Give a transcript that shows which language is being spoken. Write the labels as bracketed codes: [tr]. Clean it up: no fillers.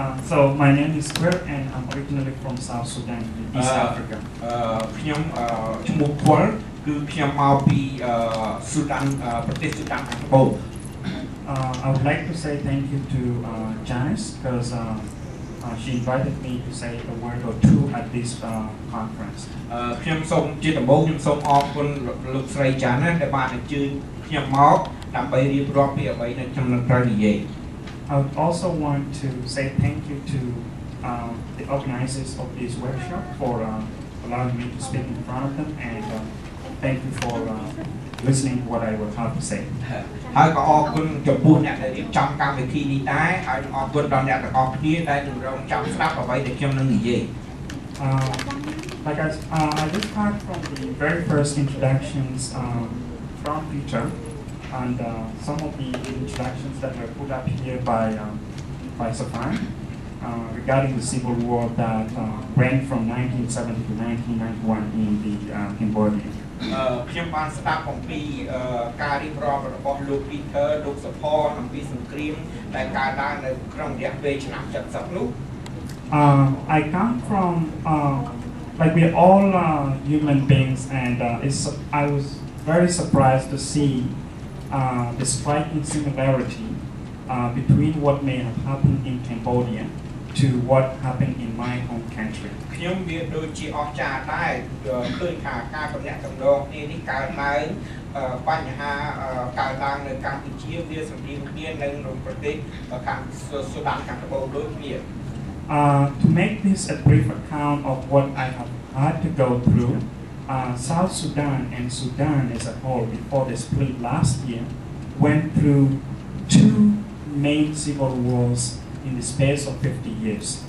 [en] So my name is Greg and I'm originally from South Sudan, in East Africa. [km] ខ្ញុំឈ្មោះគាត់គឺខ្ញុំមកពីស៊ូដានប្រទេសស៊ូដានខាងត្បូង [en] I would like to say thank you to Janice because she invited me to say a word or two at this conference. [km] ខ្ញុំសូមជាដំបូងខ្ញុំសូមអរគុណលោកស្រីចាណាដែលបានអញ្ជើញខ្ញុំមកដើម្បីរៀបរាប់ពីអ្វីដែលខ្ញុំនឹងត្រូវនិយាយ [en] I would also want to say thank you to the organizers of this workshop for allowing me to speak in front of them and thank you for listening to what I will have to say. [km] ហើយក៏អរគុណចំពោះអ្នកដែលរៀបចំកម្មវិធីនេះដែរហើយអរគុណដល់អ្នកទាំងអស់គ្នាដែលនឹងរងចាំស្ដាប់អ្វីដែលខ្ញុំនឹងនិយាយ [en] Like I just heard from the very first introductions from Peter and some of the introductions that were put up here by Safan regarding the civil war that ran from 1970 to 1991 in the Cambodia. [km] ខ្ញុំបានស្ដាប់អំពីការរៀបរាប់របស់លោក Peter លោកសុផនអំពីសង្គ្រាមដែលកើតឡើងនៅក្នុងរយៈពេលឆ្នាំ 70 នោះ [en] I come from like we're all human beings and I was very surprised to see the striking similarity between what may have happened in Cambodia to what happened in my home country. [km] ខ្ញុំវាដូចជាអស្ចារ្យដែរឃើញថាការតំណាក់តំណងគ្នានេះកើតឡើងបញ្ហាកើតឡើងនៅកម្ពុជាវាសម្រៀងគ្នានៅក្នុងប្រទេសខាងស៊ូដានខាងត្បូងដូចគ្នា [en] To make this a brief account of what I have had to go through, South Sudan and Sudan as a whole before the split last year went through 2 main civil wars in the space of 50 years.